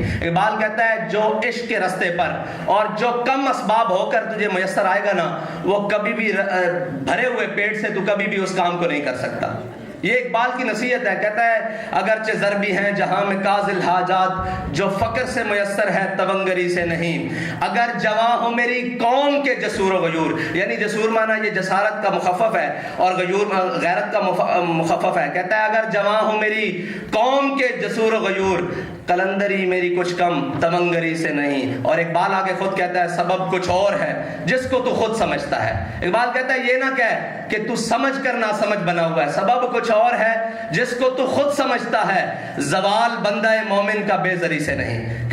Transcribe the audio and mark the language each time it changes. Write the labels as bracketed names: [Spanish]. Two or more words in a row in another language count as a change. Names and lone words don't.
[Urdu] اقبال کہتا ہے جو عشق کے رستے پر اور جو کم اسباب ہو کر تجھے میسر آئے گا نا وہ کبھی بھی بھرے ہوئے پیٹ سے تو کبھی بھی اس کام کو نہیں کر سکتا۔ یہ اقبال کی نصیحت ہے، کہتا ہے اگرچہ ضربی ہیں جہاں میں قاضل حاجات، جو فقر سے میسر ہے تونگری سے نہیں، اگر جواں ہو میری قوم کے جسور و غیور، یعنی جسور معنی یہ جسارت کا مخفف ہے اور غیور غیرت کا مخفف ہے۔ کہتا ہے اگر جواں ہو میری قوم کے جسور و غیور، قلندری میری کچھ کم تونگری سے نہیں۔ اور اقبال آگے خود کہتا ہے سبب کچھ اور ہے جس کو تو خود سمجھتا ہے۔ اقبال کہتا ہے یہ نہ کہہ کہ تو سمجھ کر نہ سمجھ بنا ہوا ہے، سبب کچھ اور ہے جس کو تو خود سمجھتا ہے، زوال بندہ مومن کا بے زری سے نہیں۔